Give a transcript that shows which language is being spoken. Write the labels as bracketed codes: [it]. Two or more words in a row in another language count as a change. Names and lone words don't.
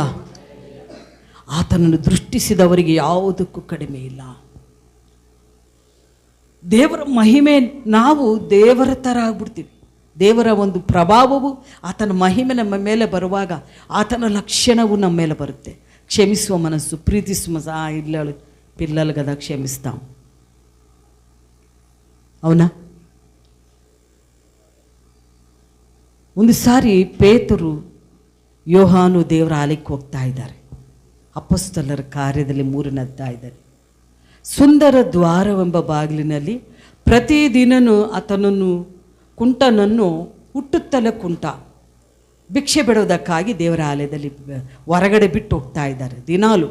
[kn] ಆತನನ್ನು ದೃಷ್ಟಿಸಿದವರಿಗೆ ಯಾವುದಕ್ಕೂ ಕಡಿಮೆ ಇಲ್ಲ. ದೇವರ ಮಹಿಮೆ, ನಾವು ದೇವರ ಥರ ಆಗ್ಬಿಡ್ತೀವಿ. ದೇವರ ಒಂದು ಪ್ರಭಾವವು, ಆತನ ಮಹಿಮೆ ನಮ್ಮ ಮೇಲೆ ಬರುವಾಗ ಆತನ ಲಕ್ಷಣವು ನಮ್ಮ ಮೇಲೆ ಬರುತ್ತೆ. ಕ್ಷಮಿಸುವ ಮನಸ್ಸು, ಪ್ರೀತಿಸುವ ಇಲ್ಲಳು [te] పిల్లలు కదా క్షమిస్తాం. అవునా? [kn] ಒಂದು ಸಾರಿ ಪೇತರು ಯೋಹಾನು ದೇವರ ಆಲಯಕ್ಕೆ ಹೋಗ್ತಾ ಇದ್ದಾರೆ. ಅಪೊಸ್ತಲರ ಕಾರ್ಯದಲ್ಲಿ 3ನೇ ಅಧ್ಯಾಯದಲ್ಲಿ ಸುಂದರ ದ್ವಾರವೆಂಬ ಬಾಗಿಲಿನಲ್ಲಿ ಪ್ರತಿದಿನನೂ ಆತನನ್ನು ಕುಂಟನನ್ನು ಹುಟ್ಟುತ್ತಲೇ ಕುಂಟ ಭಿಕ್ಷೆ ಬಿಡೋದಕ್ಕಾಗಿ ದೇವರ ಆಲಯದಲ್ಲಿ ಹೊರಗಡೆ ಬಿಟ್ಟು ಹೋಗ್ತಾ ಇದ್ದಾರೆ ದಿನಾಲು.